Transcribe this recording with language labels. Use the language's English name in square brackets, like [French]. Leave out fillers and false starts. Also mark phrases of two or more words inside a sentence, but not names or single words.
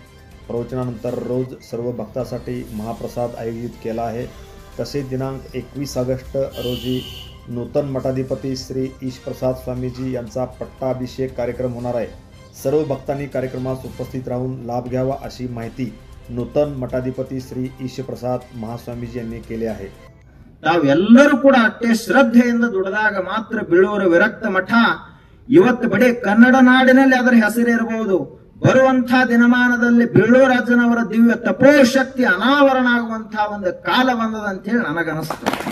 [Marathi] प्रवचनानंतर रोज सर्व भक्तांसाठी महाप्रसाद आयोजित केला आहे। तसेच दिनांक 21 ऑगस्ट रोजी नूतन मठाधिपती श्री ईशप्रसाद स्वामीजी यांचा पट्टाभिषेक कार्यक्रम होणार आहे। सर्व भक्तांनी कार्यक्रमास उपस्थित राहून लाभ घ्यावा अशी माहिती नूतन मठाधिपती श्री ईशप्रसाद महास्वामीजी यांनी केले आहे। [Kannada] ತಾವೆಲ್ಲರೂ ಕೂಡ ಅಷ್ಟೇ ಶ್ರದ್ಧೆಯಿಂದ ದುಡಿದಾಗ ಮಾತ್ರ ಬೆಳ್ಳೂರು ವಿರಕ್ತ ಮಠ ಇವತ್ತು ಬಡೇ ಕನ್ನಡ ನಾಡಿನಲ್ಲಿ ಅದರ ಹೆಸರಿರಬಹುದು। ಬರುವಂತಹ ದಿನಮಾನದಲ್ಲಿ ಬೆಳ್ಳೂರು ರಾಜನವರ ದಿವ್ಯ ತಪೋಶಕ್ತಿ ಅನಾವರಣ ಆಗುವಂತಹ ಒಂದು ಕಾಲ ಬಂದದ ಅಂತ ಹೇಳಿ ನನಗನಿಸುತ್ತೆ।